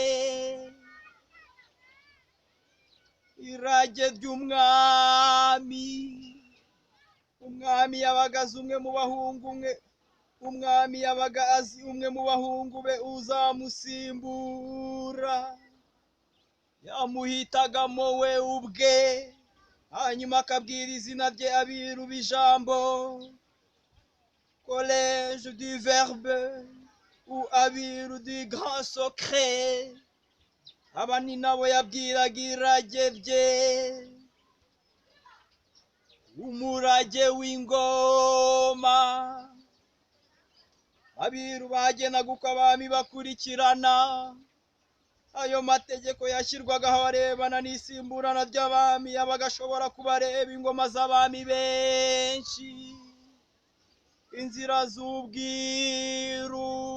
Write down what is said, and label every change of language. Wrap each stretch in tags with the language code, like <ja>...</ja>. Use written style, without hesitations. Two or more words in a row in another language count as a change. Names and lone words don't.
<rw>Irage ry'umwami, umwami yabaga azi umwe mu bahungu umwami yabaga azi umwe mu bahungu be uzamusimbura, yamuhitagamo we ubwe, hanyuma akabwira izina rye abiru b'ijambo,</rw> <fr>collège du verbe ou abiru du grand secret.</fr> <rw>Aba ni nabo yabwiraga irage rye, umurage w'ingoma. Abiru bagenaga uko abami bakurikirana. Ayo mategeko yashyirwagaho arebana n'isimburana ry'abami, yabaga ashobora kubareba ingoma z'abami benshi, inzira z'ubwiru.</rw>